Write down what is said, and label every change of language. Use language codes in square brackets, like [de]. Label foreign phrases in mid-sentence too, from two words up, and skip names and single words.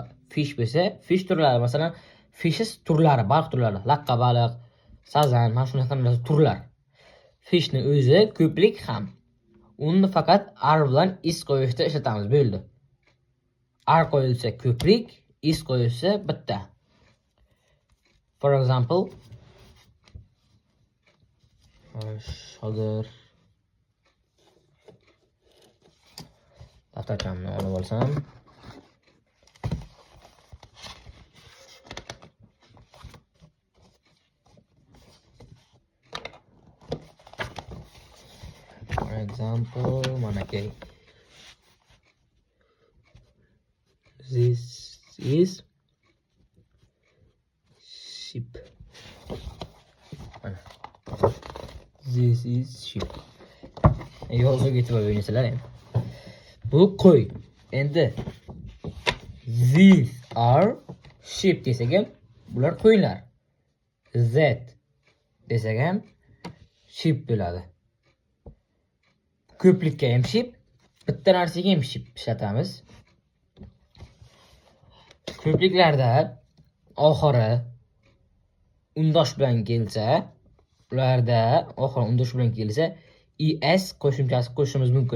[uz] Fish bo'lsa, fish turlari, masalan, fishes turlari, baliq turlari, laqqa baliq, sazan, mana shunaqa turlar. Fishni o'zi ko'plik ham. Uni faqat are bilan is qo'yishda ishlatamiz, bo'ldi. Are qo'yilsa ko'plik, is qo'yilsa bitta. [en] For example, [uz] hozir daftarchamni olib olsam, [en] for example, [uz] mana kerak. [en] This is sheep. This is sheep. [uz] Yozib ketib o'ynasizlar ham. Bu qo'y. Endi [en] these are sheep [uz] desak ham bular qo'ylar. That desak ham sheep bo'ladi. Ko'plikka ham sheep, bitta narsaga ham sheep ishlatamiz. Ko'pliklarda oxiri undosh bilan kelsa, ularda oxiri undosh bilan kelsa, es qo'shimchasi qo'shishimiz mumkin.